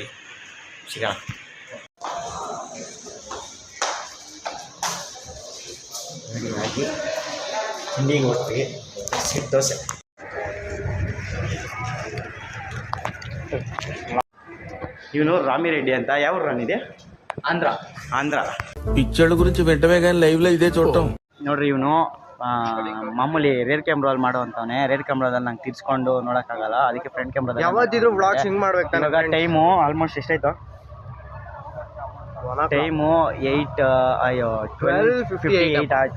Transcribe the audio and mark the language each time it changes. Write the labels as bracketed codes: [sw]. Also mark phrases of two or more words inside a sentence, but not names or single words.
[kn] ಸಿಗೋಣ. ರೆಡಿಯಾಗಿ ತಿಂಡಿಗೆ ಹೋಗ್ತೀವಿ. ಸಿಟ್ಟು ದೋಸೆ. ಇವನು ರಾಮಿರೆಡ್ಡಿ ಅಂತ. ಯಾವ ರಾನಿದೆ? ಆಂಧ್ರ. [te] పిచ్చోళ్ళ గురించి వెంటనే కానీ లైవ్ లో ఇదే చూడటం. [kn] ನೋಡ್ರಿ, ಇವನು ಮಾಮೂಲಿ ರೇರ್ ಕ್ಯಾಮ್ರಾದಲ್ಲಿ ಮಾಡುವಂತವನೇ. ರೇರ್ ಕ್ಯಾಮ್ರಾದಲ್ಲಿ ನಂಗೆ ತಿರ್ಸ್ಕೊಂಡು ನೋಡೋಕ್ಕಾಗಲ್ಲ, ಅದಕ್ಕೆ ಫ್ರಂಟ್ ಕ್ಯಾಮ್ರಾದಲ್ಲಿ ಯಾವತ್ತಿದ್ರು ವ್ಲಾಗ್ಸ್ ಹಿಂಗ್ ಮಾಡ್ಬೇಕು. ಇವಾಗ [en] time almost [kn] ಎಷ್ಟಾಯ್ತು? ಟೈಮು 12:58 ಆಯಿತು.